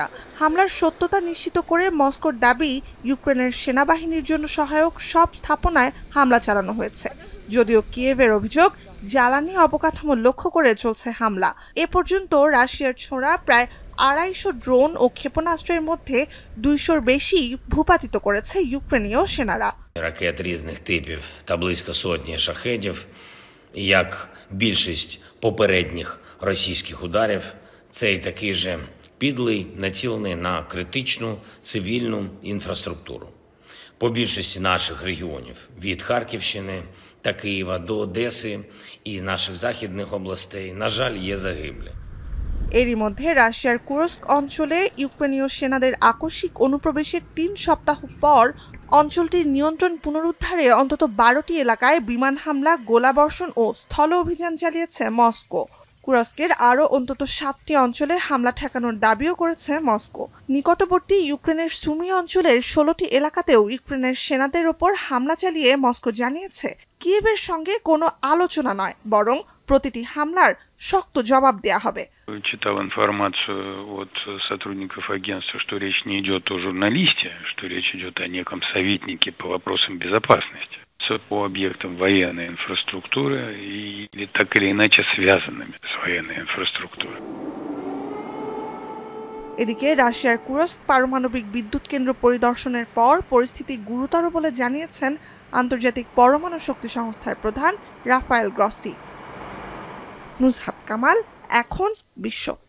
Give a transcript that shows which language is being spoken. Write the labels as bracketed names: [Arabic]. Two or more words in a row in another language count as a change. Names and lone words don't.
[Bangla] হামলার সত্যতা নিশ্চিত করে মস্কোর দাবি, ইউক্রেনের সেনাবাহিনীর জন্য সহায়ক সব স্থাপনায় হামলা চালানো হয়েছে। যদিও কিয়েভের অভিযোগ, জ্বালানি অবকাঠামো লক্ষ্য করে চলছে হামলা। এ পর্যন্ত রাশিয়ার ছোড়া প্রায় 250 ড্রোন ও ক্ষেপণাস্ত্রের মধ্যে 200-র বেশি ভূপাতিত করেছে ইউক্রেনীয় সেনারা। [Ukrainian] Ракет різних типів та близько сотні шахедів, як більшість попередніх російських ударів, цей такий же підлий, націлений на критичну цивільну інфраструктуру. По більшості наших регіонів, від Харківщини та Києва до Одеси і наших західних областей, на жаль, є загиблі. [Bangla] এরই মধ্যে রাশিয়ার কুরস্ক অঞ্চলে ইউক্রেনীয় সেনাদের আকস্মিক অনুপ্রবেশের 3 সপ্তাহ পর অঞ্চলটির নিয়ন্ত্রণ পুনরুদ্ধারে অন্তত 12টি এলাকায় বিমান হামলা, গোলাবর্ষণ ও স্থল অভিযান চালিয়েছে মস্কো। কুরস্কের আরও অন্তত 7টি অঞ্চলে হামলা ঠেকানোর দাবিও করেছে মস্কো। নিকটবর্তী ইউক্রেনের সুমি অঞ্চলের 16টি এলাকাতেও ইউক্রেনের সেনাদের ওপর হামলা চালিয়ে মস্কো জানিয়েছে, কিয়েভের সঙ্গে কোনো আলোচনা নয়, বরং প্রতিটি হামলার শক্ত জবাব দেয়া হবে। [Russian] Читал информацию от сотрудников агентства, что речь не идет о журналисте, что речь идет о неком советнике по вопросам безопасности, по объектам военной инфраструктуры или так или иначе связанными с военной инфраструктурой. [Bangla] এদিকে রাশিয়ার কুরস্ক পারমাণবিক বিদ্যুৎ কেন্দ্র পরিদর্শনের পর পরিস্থিতি গুরুতর বলে জানিয়েছেন আন্তর্জাতিক পরমাণু শক্তি সংস্থার প্রধান রাফায়েল গ্রসি। নুসহাত কামাল, এখন বিশ্ব।